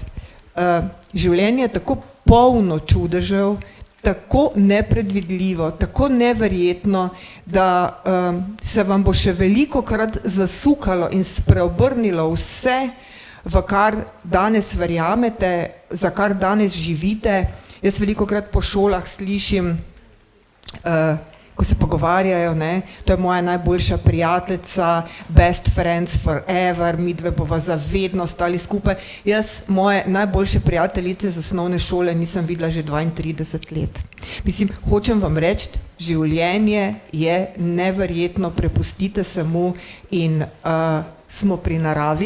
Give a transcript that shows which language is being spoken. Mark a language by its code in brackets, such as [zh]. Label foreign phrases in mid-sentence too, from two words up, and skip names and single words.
[sl] Življenje je tako polno čudežev, tako nepredvidljivo, tako neverjetno, da se vam bo še velikokrat zasukalo in spreobrnilo vse, v kar danes verjamete, za kar danes živite. Jaz velikokrat po šolah slišim, ko se pogovarjajo, ne, to je moja najboljša prijateljica, [en] best friends forever, [sl] midve bova za vedno stali skupaj. Jaz moje najboljše prijateljice z osnovne šole nisem videla že 32 let. Mislim, hočem vam reči, življenje je neverjetno, prepustite se mu in smo pri naravi.